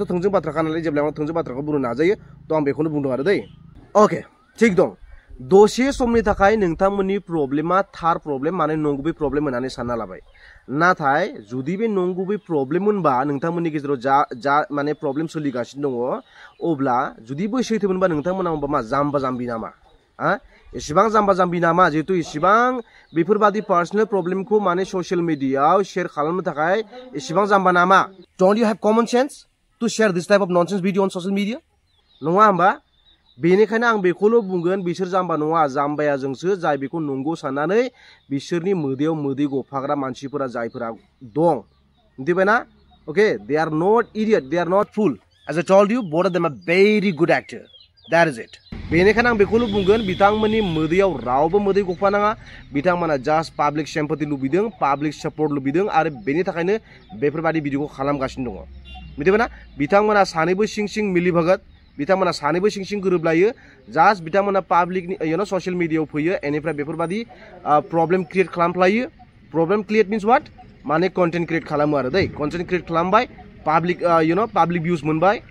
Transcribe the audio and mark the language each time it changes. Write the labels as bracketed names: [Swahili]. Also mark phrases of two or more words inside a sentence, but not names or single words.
[Bodo] थोंजों बाथ्राखा नालाय जेब्ला आं थोंजों बाथ्राखौ बुंनो नाजायो थ' आं बेखौनो बुंदों आरो दै अके थिग दं दसे समनि थाखाय नोंथांमोननि प्रब्लेमा थार प्रब्लेम माने नंगुबै प्रब्लेम होननानै सानना लाबाय नाथाय जुदि बे नंगुबै प्रब्लेम मोनबा नोंथांमोननि गेजेराव जा माने प्रब्लेम सोलिगासिनो दङ अब्ला जुदि बै सैथो मोनबा नोंथांमोना होमबा मा जाम्बा जाम्बि नामा एसेबां जाम्बा जाम्बि नामा जिहेतु एसेबां बेफोरबादि [English] personal problemkhou [Bodo] माने [English] social mediayao [Bodo] शेयार खालामनो थाखाय एसेबां जाम्बा नामा [English] don't you have common sense to share this type of nonsense video on social media [Bodo] नङा होमबा बेनिखायनो आं बेखौल' बुंगोन बिसोर जाम्बा नङा जाम्बाया जोंसो जाय बेखौ नंगौ साननानै बिसोरनि मोदैयाव मोदै गफाग्रा मानसिफोरा जायफोरा दं मिथिबायना [English] okay they are not idiot they are not fool as I told you both of them are very good actor that is it [Bodo] बेनिखायनो आं बेखौल' बुंगोन बिथांमोननि मोदैयाव रावबो मोदै गफानाङा बिथांमोना [English] just public sympathy [Bodo] लुबैदों [English] public support [Bodo] लुबैदों आरो बेनि थाखायनो बेफोरबायदि भिडिअखौ खालामगासिनो दङ मिथिबायना बिथांमोना सानैबो सिं मिलिभगत बिथांमोना सानैबो सिं गोरोबलायो जास्ट बिथांमोना पाब्लिकनि [English] social mediayao [Bodo] फैयो बेनिफ्राय बेफोरबायदि [English] problem create [Bodo] खालामफ्लायो [English] problem create means what [Bodo] माने [English] content create [Bodo] खालामो आरो दै [English] content create [Bodo] खालामबाय [English] public public views [Bodo] मोनबाय